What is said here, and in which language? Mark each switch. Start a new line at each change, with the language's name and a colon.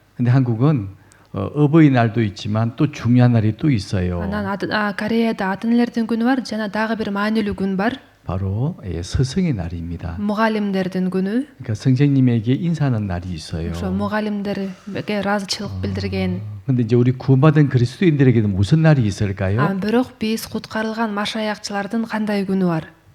Korean: 근데 한국은 어버이날도 있지만 또 중요한 날이 또 있어요.
Kyrgyz: Анан Кореяда ата энелердин күнү бар, жана дагы бир маанилүү күн бар.
Korean: 바로 스승의 날입니다.
Kyrgyz: Мугалимдердин күнү.
Korean: 그러니까 선생님에게 인사하는 날이 있어요.
Kyrgyz: ошо мугалимдерге ыраазычылык билдирген.
Korean: 근데 이제 우리 구원받은 그리스도인들에게는 무슨 날이 있을까요?
Kyrgyz: Бирок биз куткарылган машаякчылардын кандай күнү бар?